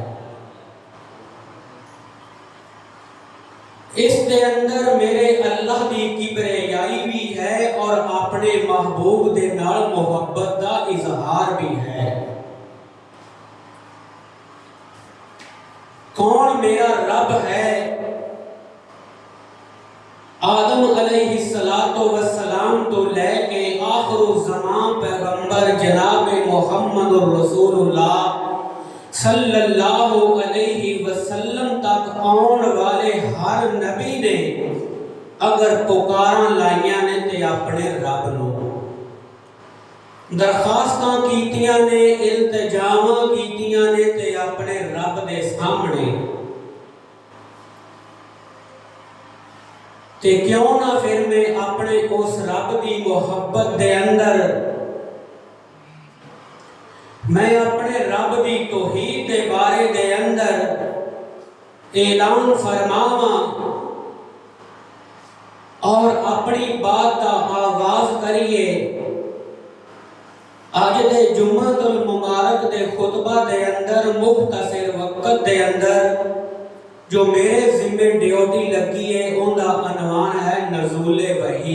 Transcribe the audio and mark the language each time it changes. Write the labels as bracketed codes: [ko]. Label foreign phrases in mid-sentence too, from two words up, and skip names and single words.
[pa] اس دے اندر میرے اللہ دی کبریائی بھی ہے اور اپنے محبوب دے نال محبت دا اظہار بھی ہے. کون میرا رب ہے? आदम [ar] عليه الصلاة والسلام [pa] توں لے کے آخر زمان پیغمبر جناب محمد رسول اللہ [ar] صلى الله عليه وسلم [pa] تک آنے والے ہر نبی نے اگر پکاراں لائیاں نے تے اپنے رب نوں درخواستاں کیتیاں نے التجاواں کیتیاں نے تے اپنے رب دے سامنے تے کیوں نہ پھر میں اپنے اس رب کی محبت دے اندر میں اپنے رب کی توحید کے بارے دے اندر اعلان فرماواں اور اپنی بات کا آغاز کریے. آج دے جمعۃ المبارک دے خطبہ دے اندر مختصر وقت دے اندر جو میرے ذمے ڈیوٹی لگی ہے انکا عنوان ہے نزولِ وحی.